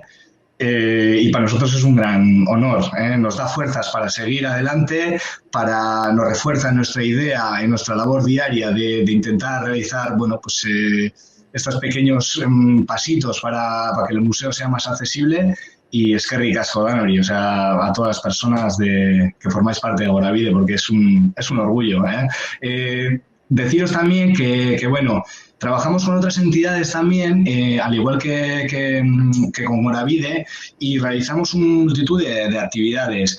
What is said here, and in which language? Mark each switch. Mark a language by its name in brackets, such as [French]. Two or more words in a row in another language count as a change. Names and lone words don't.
[Spanish] Y para nosotros es un gran honor, nos da fuerzas para seguir adelante, nos refuerza en nuestra idea, en nuestra labor diaria de intentar realizar, bueno, pues estos pequeños pasitos para que el museo sea más accesible. [Basque] Y eskerrik asko danori, [Spanish] o sea, a todas las personas que formáis parte de Goravide, porque es un orgullo. Deciros también que, bueno, trabajamos con otras entidades también, al igual que con Goravide, y realizamos una multitud de actividades.